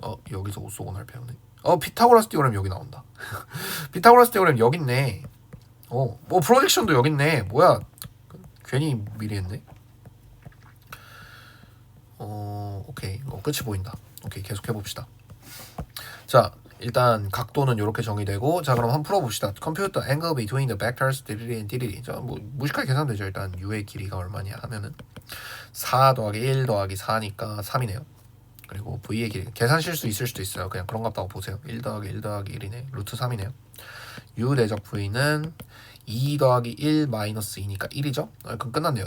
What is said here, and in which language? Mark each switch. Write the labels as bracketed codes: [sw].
[ko] 여기서 오쏘고날 배우네. 피타고라스 티오렘 여기 나온다. 피타고라스 티오렘 여기 있네. 뭐 프로젝션도 여기 있네. 뭐야? 괜히 미리 했네. 오케이. 끝이 보인다. 오케이, 계속 해봅시다. 자, 일단 각도는 이렇게 정의되고, 자 그럼 한번 풀어봅시다. [en] Compute the angle between the vectors DDD and DDD. [ko] 자, 뭐 무식하게 계산되죠. 일단 U의 길이가 얼마냐 하면은 4 더하기 1 더하기 4니까 3이네요. 그리고 V의 길이 계산 실수 있을 수도 있어요. 그냥 그런 것 같다고 보세요. 1 더하기 1 더하기 1이네. 루트 3이네요. U 내적 V는 2 더하기 1 마이너스 2니까 1이죠? 그럼 끝났네요.